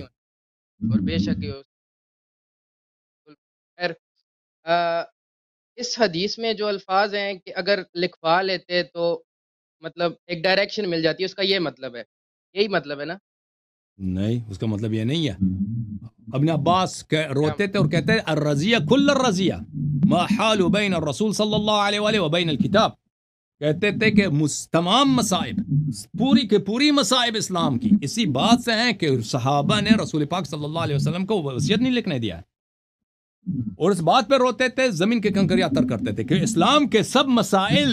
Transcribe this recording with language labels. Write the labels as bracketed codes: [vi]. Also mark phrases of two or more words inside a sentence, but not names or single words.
[ur] ہوتا، اور بے شک خیر اس حدیث میں جو الفاظ ہیں کہ اگر لکھوا لیتے تو مطلب ایک ڈائریکشن مل جاتی ہے، اس کا یہ مطلب ہے، یہی مطلب ہے نا؟ نہیں، اس کا مطلب یہ نہیں ہے. ابن عباس روتے تھے اور کہتے ہیں [ar] الرزیہ کل الرزیہ ما حال بین الرسول صلی اللہ علیہ وآلہ وبین الکتاب. [ur] کہتے تھے کہ تمام مصائب پوری کے پوری مصائب اسلام کی اسی بات سے ہیں کہ صحابہ نے رسول پاک [ar] صلی اللہ علیہ وسلم [ur] کو وصیت نہیں لکھنے دیا ہے، اور اس بات پہ روتے تھے، زمین کے کنکریاں تر کرتے تھے کہ اسلام کے سب مسائل